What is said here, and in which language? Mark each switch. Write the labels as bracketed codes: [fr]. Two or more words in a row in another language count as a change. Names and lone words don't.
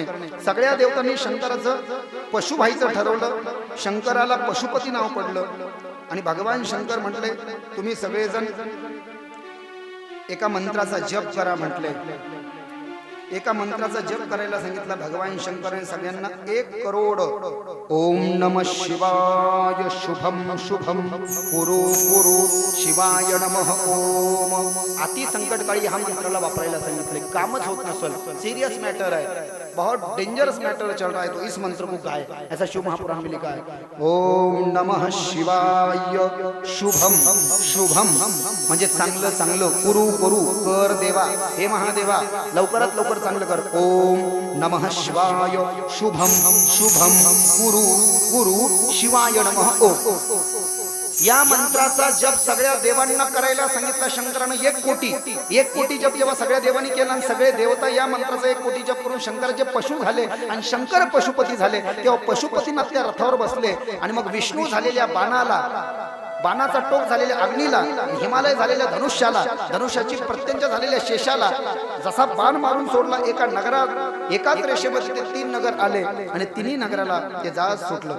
[mr] सगळ्या देवतांनी शंकराचं पशु व्हायचं ठरवलं. शंकराला पशुपती नाव पडलं आणि भगवान शंकर म्हटले, तुम्ही सगळेजण एका मंत्राचा जप करा म्हटले. एका मंत्राचा जप करायला सांगितला. भगवान शंकराने सगळ्यांना 1 करोड [sa] ओम नमः शिवाय शुभम शुभम कुरु कुरु शिवाय नमः ओम. [mr] अति संकटकाळी हा मंत्राला वापरायला सांगितले. कामच होत नसेल, [en] serious matter [hi] है, बहुत [en] dangerous matter [hi] चल रहा है, तो इस मंत्र को गाए, ऐसा शिव महापुराण में लिखा है. [sa] ओम नमः शिवाय शुभम शुभम [mr] म्हणजे चांगलं चांगलं, [sa] कुरु कुरु [mr] कर देवा, हे महादेवा लवकरात लवकर चांगलं कर. [sa] ओम नमः शिवाय शुभम शुभम कुरु कुरु शिवाय नमः ओम. [mr] या मंत्राचा जप सगळ्या देवांना करायला सांगितला शंकरानं. 1 कोटी जप जेव्हा सगळ्या देवांनी केला आणि सगळे देवता या मंत्राचा 1 कोटी जप करून शंकराचे पशु झाले आणि शंकर पशुपती झाले, तेव्हा पशुपतीनाथ त्या रथावर बसले आणि मग विष्णू झालेल्या बाणाला बाणाचा टोक झालेल्या अग्नीला, हिमालय झालेल्या धनुष्याला, धनुष्याची प्रत्यंचा झालेल्या शेषाला जसा बाण मारून सोडला एका नगरात, एकाच रेषेमध्ये ते 3 नगर आले आणि तिन्ही नगराला ते जहाज सुटलं.